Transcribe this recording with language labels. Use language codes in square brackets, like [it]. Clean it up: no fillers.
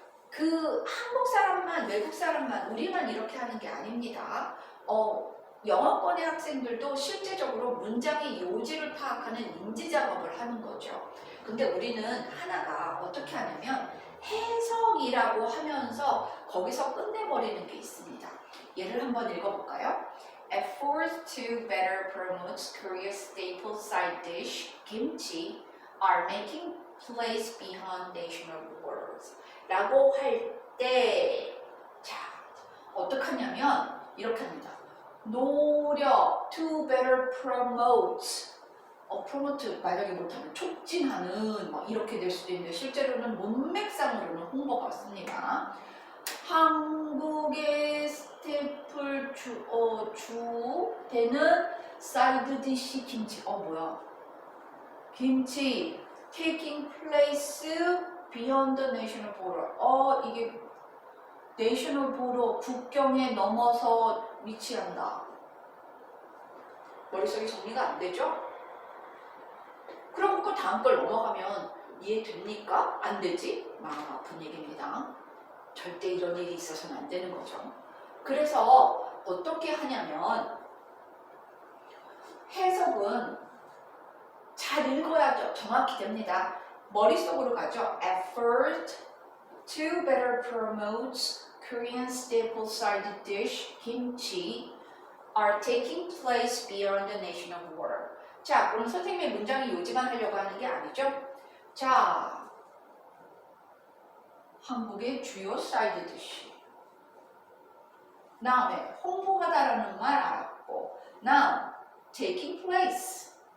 [ko] 그 한국 사람만, 외국 사람만, 우리만 이렇게 하는 게 아닙니다. 영어권의 학생들도 실제적으로 문장의 요지를 파악하는 인지 작업을 하는 거죠. 근데 우리는 하나가 어떻게 하냐면 해석이라고 하면서 거기서 끝내버리는 게 있습니다. 예를 한번 읽어볼까요? [en] Efforts to better promote Korea's staple side dish, kimchi, are making place beyond national borders. [ko] 라고 할 때, 자, 어떡하냐면 이렇게 합니다. 노력 [en] to better promote. [ko] promote 만약에 못하면 촉진하는 이렇게 될 수도 있는데 실제로는 문맥상으로는 홍보가 없습니다. 한국의 스태플 주되는 사이드 디시 김치. 뭐야? 김치 [en] taking place beyond the national border. [ko] 이게 [en] national border [ko] 국경에 넘어서 위치한다. 머릿속에 정리가 안 되죠? 그럼 그 다음 걸 넘어가면 이해됩니까? 안 되지? 마음 아픈 얘기입니다. 절대 이런 일이 있어서는 안 되는 거죠. 그래서 어떻게 하냐면 해석은 잘 읽어야죠. 정확히 됩니다. 머릿속으로 가죠. [en] Effort to better promote Korean staple side dish, kimchi, are taking place beyond the national border. [ko] 자, 그럼 선생님의 문장의 요지만 하려고 하는 게 아니죠? 자, 한국의 주요 사이드 디시. 다음에 홍보하다라는 말 알았고, [en] now taking place.